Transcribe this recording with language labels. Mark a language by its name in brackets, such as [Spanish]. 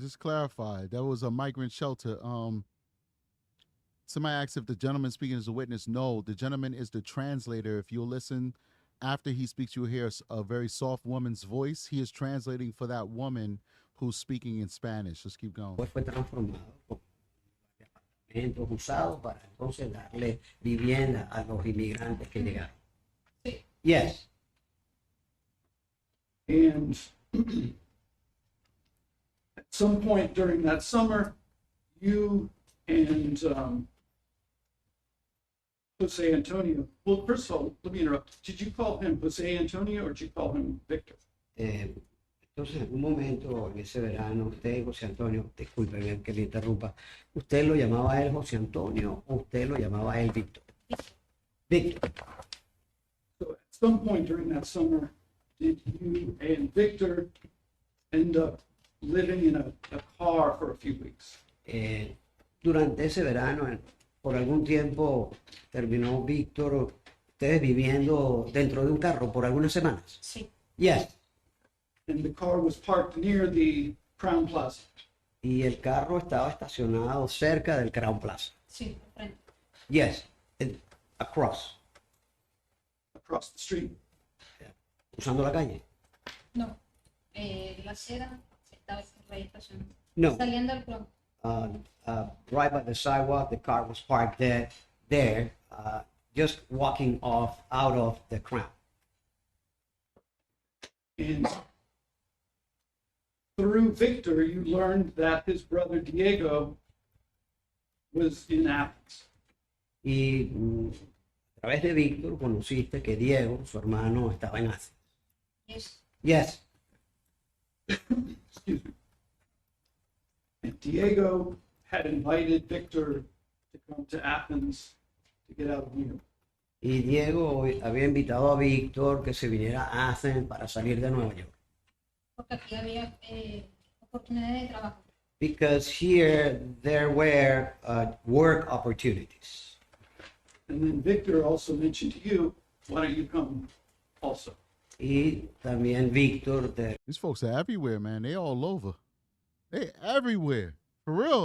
[English] just clarify. That was a migrant shelter. Somebody asked if the gentleman speaking is a witness. No, the gentleman is the translator. If you'll listen after he speaks, you'll hear a very soft woman's voice. He is translating for that woman who's speaking in Spanish. Let's keep going. [Spanish] fue transformado con apartamentos usados para entonces darle vivienda a los inmigrantes que llegaron. Sí. [English] Yes. And at some point during that summer, you and Jose Antonio, well, first of all, let me interrupt. Did you call him Jose Antonio or did you call him Victor? [Spanish] Entonces, en un momento, en ese verano, usted, José Antonio, discúlpeme que le interrumpa, ¿usted lo llamaba a él José Antonio o usted lo llamaba a él Víctor? Víctor. [English] So at some point during that summer, did you and Victor end up living in a car for a few weeks? [Spanish] Durante ese verano, por algún tiempo, terminó Víctor, ustedes viviendo dentro de un carro por algunas semanas. Sí. Yes. [English] And the car was parked near the Crown Plaza. [Spanish] Y el carro estaba estacionado cerca del Crown Plaza. Sí, por frente. [English] Yes. Across. Across the street. [Spanish] Usando la calle. No. La acera estaba ahí estacionada. No. Saliendo del Chrome. [English] Right by the sidewalk, the car was parked there, just walking out of the Crown. And through Victor, you learned that his brother Diego was in Athens. [Spanish] Y a través de Víctor conociste que Diego, su hermano, estaba en Athens. [English] Yes. Yes. Excuse me. And Diego had invited Victor to come to Athens to get out of New York. [Spanish] Y Diego había invitado a Víctor que se viniera a Athens para salir de Nueva York. Porque aquí había oportunidades de trabajo. [English] Because here there were work opportunities. And then Victor also mentioned to you, why don't you come also? [Spanish] Y también Víctor [English] These folks are everywhere, man. They all over. They everywhere. For real.